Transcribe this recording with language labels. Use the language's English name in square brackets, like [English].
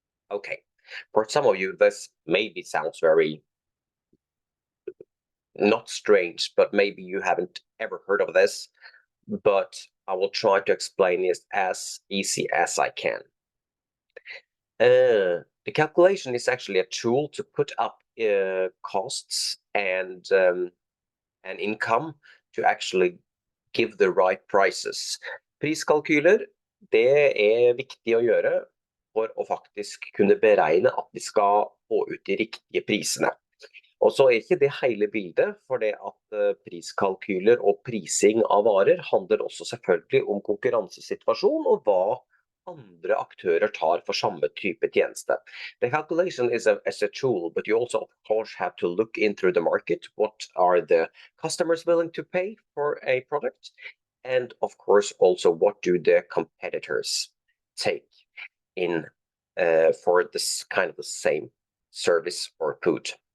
[English] Okay, for some of you this maybe sounds very not strange, but maybe you haven't ever heard of this, but I will try to explain it as easy as I can. The calculation is actually a tool to put up costs and income to actually give the right prices. [Norwegian] Priskalkyler, det viktig å gjøre for å faktisk kunne beregne at vi skal få ut de riktige prisene. Og så ikke det hele bildet, for det at priskalkyler og prising av varer handler også selvfølgelig om konkurransesituasjon og hva andre aktører tar for samme type tjeneste. [English] The calculation is a tool, but you also of course have to look into the market. What are the customers willing to pay for a product? And of course also what do the competitors take in for this kind of the same service or food.